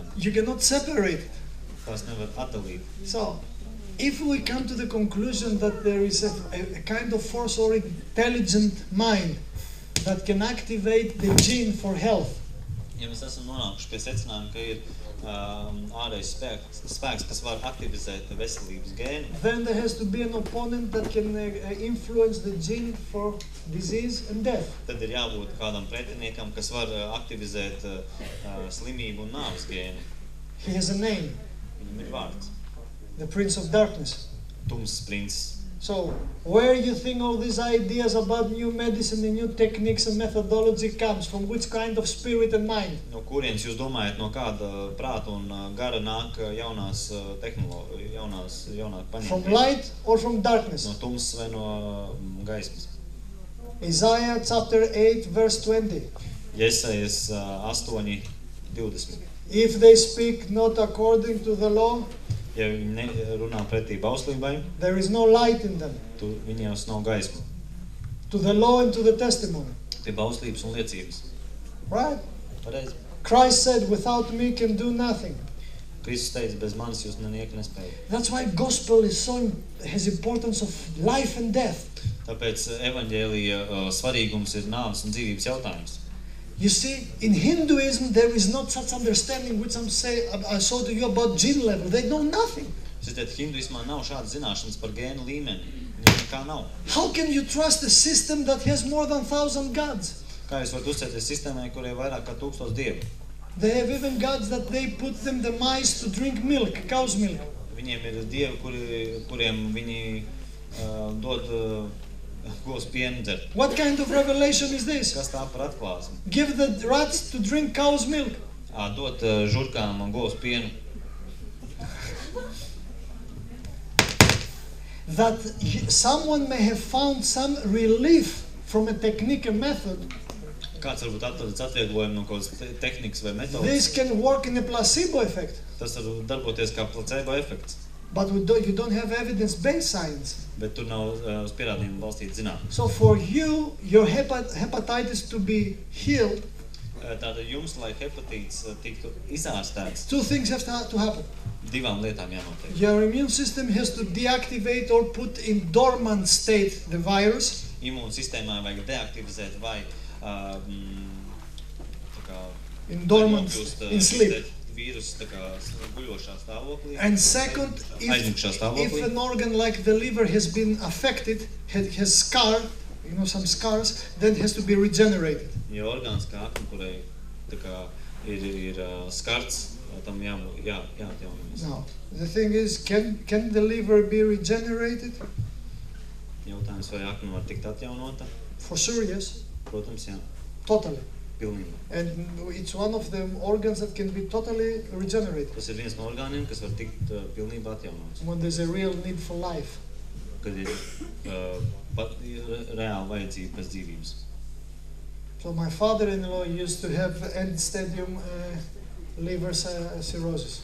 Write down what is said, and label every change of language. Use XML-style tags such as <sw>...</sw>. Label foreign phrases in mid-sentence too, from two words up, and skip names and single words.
<en>You cannot separate it.</en> <lv>Tās nevar atdalīt.</lv> <en>So, if we come to the conclusion that there is a kind of force or intelligent mind that can activate the gene for health,</en> <lv>ja mēs esam nonākuši pie secinājuma, ka ir ārējais spēks, kas var aktivizēt veselības gēnu,</lv> <en>then there has to be an opponent that can influence the gene for disease and death.</en> <lv>Tad ir jābūt kādam pretiniekam, kas var aktivizēt slimību un nāves gēnu.</lv> <en>He has a name.</en> <lv>Viņam ir vārds.</lv> <en>The Prince of Darkness.</en> <lv>Tumsas princis.</lv> <en>So, where you think all these ideas about new medicine and new techniques and methodology comes? From which kind of spirit and mind?</en> <lv>No kurienes jūs domājat, no kāda prāta un gara nāk jaunās tehnoloģijas, jaunā paņēma?</lv> <en>From light or from darkness?</en> <lv>No tumsas vai no gaismas?</lv> <en>Isaiah chapter 8 verse 20.</en> <lv>Jesajas 8:20.</lv> <en>If they speak not according to the law,</en> <lv>ja viņi runā pretī bauslībai,</lv> <en>there is no light in them.</en> <lv>Viņos nav gaisma.</lv> <en>To the law and to the testimony.</en> <lv>Pie bauslības un liecības.</lv> <en>Right?</en> <lv>Pareizi.</lv> <en>Christ said, without me can do nothing.</en> <lv>Kristus teica, bez manis jūs nenieki nespējat.</lv> <en>That's why gospel has importance of life and death.</en> <lv>Tāpēc evaņģēlija svarīgums ir nāves un dzīvības jautājums.</lv> <en>You see, in Hinduism there is not such understanding which I saw to you about gene level. They know nothing.</en> <lv>Hinduismā nav šādas zināšanas par gēnu līmeni. Nekā nav.</lv> <en>How can you trust a system that has more than 1,000 gods?</en> <lv>Kā jūs varat uzticēties sistēmai, kur ir vairāk kā 1000 dievu?</lv> <en>They have even gods that they put them the mice to drink milk, cow's milk.</en> <lv>Viņiem ir dievi, kuriem viņi dod govs pienu dzert.</lv> <en>What kind of revelation is this?</en> <lv>Kas tā par atklāsmi?</lv> <en>Give the rats to drink cow's milk.</en> <lv>Dot žurkām un govs pienu.</lv> <en>That someone may have found some relief from a technique and method.</en> <lv>Kāds varbūt atradis atvieglojumu no kādas tehnikas vai metodas.</lv> <en>This can work in a placebo effect.</en> <lv>Tas var darboties kā placebo efekts.</lv> <en>But you don't have evidence-based science.</en> <lv>Bet tur nav uz pierādījumu balstīta zinātne.</lv> <en>So for you, your hepatitis to be healed,</en> <lv>tātad jums, lai hepatīts tiktu izārstēts,</lv> <en>2 things have to happen.</en> <lv>Divām lietām jānotiek.</lv> <en>Your immune system has to deactivate or put in dormant state the virus.</en> <lv>Imūnsistēmā vajag deaktivizēt vai</lv> <en>in dormant, in sleep.</en> <lv>Vīrus guļošā stāvoklī.</lv> <en>And second, if an organ like the liver has been affected, has scar, some scars, then it has to be regenerated.</en> <lv>Ja orgāns kā akna, kurai ir skarts, tam jāatjaunojas.</lv> <en>Now, the thing is, can the liver be regenerated?</en> <lv>Jautājums, vai akna var tikt atjaunota?</lv> <en>For sure, yes.</en> <lv>Protams, jā.</lv> <en>Totally.</en> <lv>Pilnībā.</lv> <en>And it's one of the organs that can be totally regenerated.</en> <lv>Tas ir viens no orgāniem, kas var tikt pilnībā atjaunots.</lv> <en>When there's a real need for life.</en> <lv>Kad ir reāla vajadzība pēc dzīvības.</lv> <en>So my father-in-law used to have end-stadium liver cirrhosis.</en>